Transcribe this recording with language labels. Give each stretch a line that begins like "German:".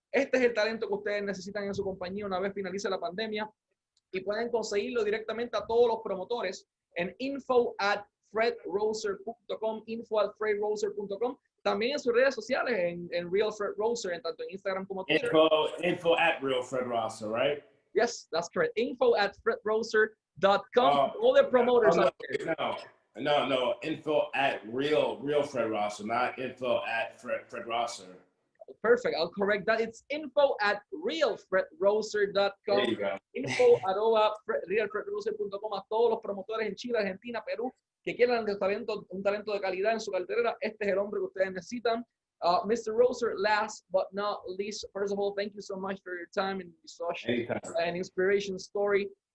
Spanish: Este es el talento que ustedes necesitan en su compañía una vez finalice la pandemia. Y pueden conseguirlo directamente a todos los promotores en info@fredroser.com, info@fredroser.com. También en sus redes sociales, en Real Fred Roser, en tanto en Instagram como Twitter.
English: Info @RealFredRosser, right? Yes, that's correct. info@fredroser.com. All the promoters out there. No. Info @Real Fred Rosser, not info @Fred Rosser. Perfect. I'll correct that. It's info@realfredroser.com. There you go. info@realfredroser.com.
Spanish: A todos los promotores en Chile, Argentina, Perú, que quieran un talento de calidad en su cartera. Este es el hombre que ustedes necesitan.
English: Mr. Roser, last but not least, first of all, thank you so much for your time and such an inspirational story.